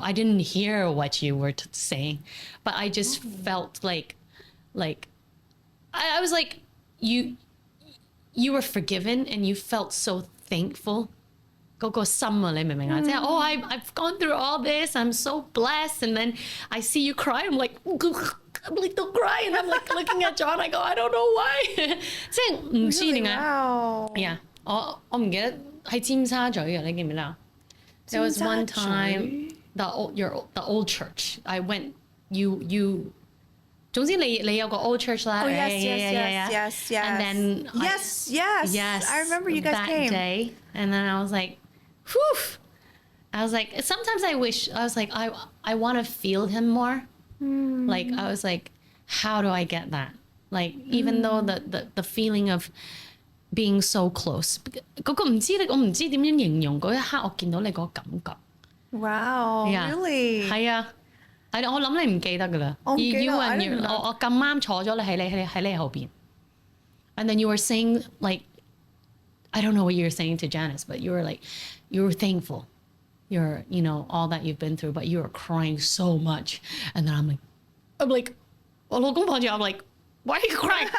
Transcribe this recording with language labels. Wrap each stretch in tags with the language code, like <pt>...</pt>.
<en>I didn't hear what you were saying, but I just felt like I was like, you were forgiven and you felt so thankful.</en> <yue>嗰個心啊，你明唔明啊？即係</yue> <en>I've gone through all this, I'm so blessed, and then I see you cry, I'm like don't cry, and I'm like looking at John, I go I don't know why.</en> <yue>即係唔知點解。 Yeah， 我唔記得喺尖沙咀嘅，你記唔記得啊？</yue> <en>There was one time the old church I went you</en> <yue>總之你有個 old church 啦。</yue> <en>Oh yes. And then yes. I remember you guys that came. day, and then I was like, whew. I was like, sometimes I wish I was like I want to feel him more. Like I was like, how do I get that? Like even though the feeling of being so close.</en> <yue>嗰個我唔知點樣形容嗰一刻我見到你嗰個感覺。</yue> <en>Wow, really?</en> <yue>係啊。我諗你唔記得㗎啦。我咁啱坐咗你喺你後邊</yue> <en>and then you were saying like I don't know what you were saying to Janice, but you were like you were thankful, you're all that you've been through, but you were crying so much, and then I'm like</en> <yue>我老公望住我</yue> <en>I'm like why are you crying?</en>